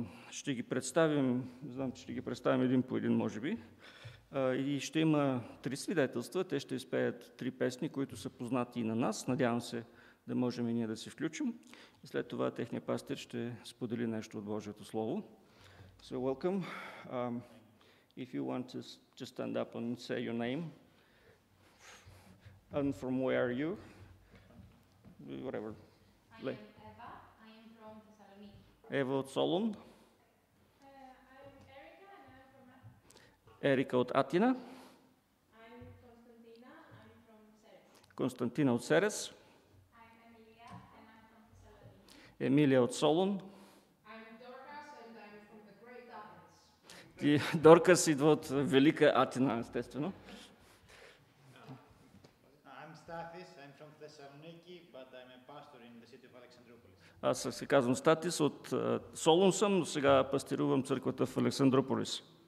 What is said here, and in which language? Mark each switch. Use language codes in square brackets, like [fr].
[bg] Ще ги представим, знам, че ще ги представим един по един, може би. И ще има 3 свидетелства. Те ще изпеят 3 песни, които са познати и на нас. Надявам се да можем и ние да се включим. И след това техният пастир ще сподели нещо от Божието Слово. [en] So welcome. If you want to just stand up and say your name. And from where are you? Whatever. I am Eva. I am from Thessaloniki. [bg] Ева от Солун. Ерика от Атина. [en] I'm Константина. I'm from Серес. [bg] Константина от Серес. [en] I'm Emilia and I'm from Thessaloniki. [bg] Емилия от Солун. [en] I'm Dorcas and I'm from the Great Athens. [bg] И Доркас идва от Велика Атина, естествено. [en] I'm Stathis, I'm from Thessaloniki, but I'm a pastor in the city of Alexandroupolis. [bg] Аз се казвам Статис, от Солун съм, но сега пастирувам църквата в Александрополис.